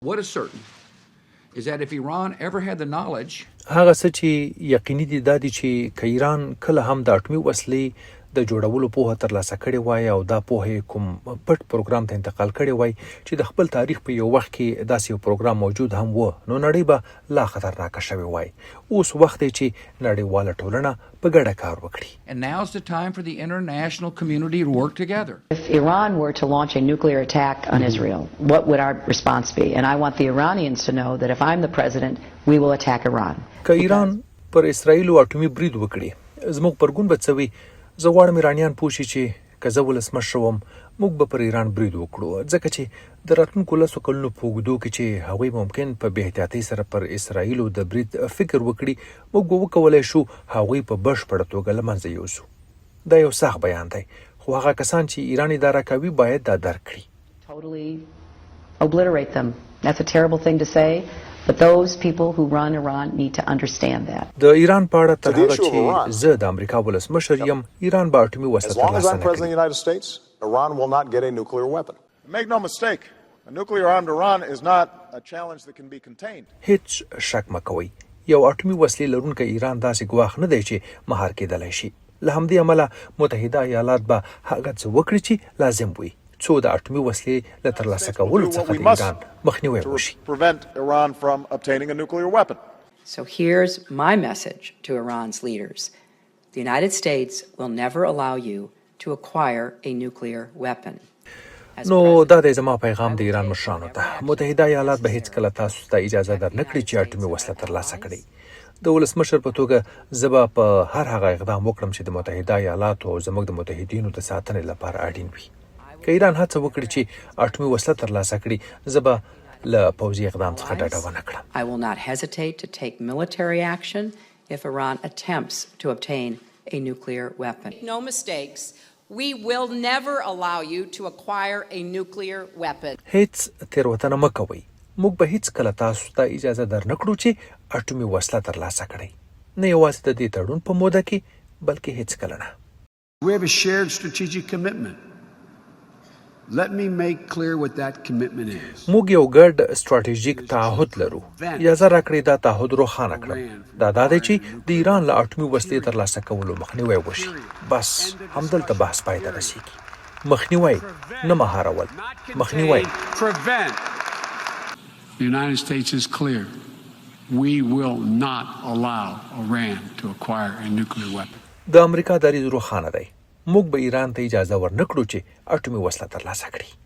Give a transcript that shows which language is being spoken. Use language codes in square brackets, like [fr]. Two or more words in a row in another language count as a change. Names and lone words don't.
[en] What is certain is that if Iran ever had the knowledge [ps] هغه څه چې یقیني دي دا دي چې که ایران کله هم د اټومي وسلې د جوړولو پوهه ترلاسه کړې وای او دا پوهه کوم پټ پروګرام ته انتقال کړی وای چې د خپل تاریخ په یو وخت کې داسې یو پروګرام موجود هم و نو نړۍ به لا خطرناکه شوې وای اوس وخت دی چې نړیواله ټولنه په ګډه کار وکړي. [en] And now's the time for the international community to work together. If Iran were to launch a nuclear attack on Israel, what would our response be? And I want the Iranians to know that if I'm the president, we will attack Iran. [ps] که ایران پر اسرائیل اټومي برید وکړي زموږ پرګون به څه وي؟ زه غواړم ایرانیان پوه شي چې که زه ولسمشر وم موږ به پر ایران برید وکړو ځکه چې د راتلونکو 10 کلونو په اوږدو کې چې هغوی ممکن په بې احتیاطۍ سره پر اسرائیلو د برید فکر وکړي موږ به وکولی شو هغوی په بشپړه توګه له منځه یوسو. دا یو سخت بیان دی خو هغه کسان چې ایران اداره کوي باید دا درک کړي. [en] Totally obliterate them. That's a terrible thing to say. But those people who run Iran need to understand that. [ps] د ایران په اړه تر هغه چې زه د امریکا ولسمشر یم ایران به اټومي وسله ترلاسه نه کړي. [en] United States, Iran will not get a nuclear weapon. Make no mistake, a nuclear armed Iran is not a challenge that can be contained. [ps] هیڅ شک مکوئ یو اټومي وسلې لرونکی ایران داسې ګواښ نه دی چې مهار کېدلی شي. له همدې امله متحده ایالات به هغه څه وکړي چې لازم وي څو د اټومي وسلې له ترلاسه کولو څخه د ایران مخنیوی وشي. [en] Prevent Iran from obtaining a nuclear weapon. So here's my message to Iran's leaders. The United States will never allow you to acquire a nuclear weapon. [ps] نو دا د زما پیغام د ایران مشرانو ته متحده ایالات به هیڅ کله تاسو ته اجازه درنکړي چې اټومي وسله ترلاسه کړي. د ولسمشر په توګه زه به په هر هغه اقدام وکړم چې د متحده ایالاتو او زموږ د متحدینو د ساتنې لپاره اړین وي. که ایران هڅه وکړي چې اټومي وسله ترلاسه کړي زه به له پوځي اقدام څخه ډډه ونه کړم. [en] I will not hesitate to take military action if Iran attempts to obtain a nuclear weapon. No mistakes. We will never allow you to acquire a nuclear weapon. [ps] هیڅ تیروتنه مه کوئ. موږ به هیڅ کله تاسو ته اجازه درنکړو چې اټومي وسله ترلاسه کړئ. نه یوازې د دې تړون په موده کې بلکې هیڅ کله نه. [en] We have a shared strategic commitment. Let me make clear what that commitment is. [ps] موږ یو ګډ ستراتیژیک تعهد لرو. اجازه راکړئ دا تعهد روښانه کړم. دا دی چې د ایران له اټومي وسلې ترلاسه کولو مخنیوی وشي. بس همدلته بحث پای ته رسیږي. مخنیوی نه مهارول. مخنیوی. [en] The United States is clear. We will not allow Iran to acquire a nuclear weapon. [ps] د امریکا دریځ روښانه دی. موږ به ایران ته اجازه ورنکړو چې اټومي وسله ترلاسه کړي.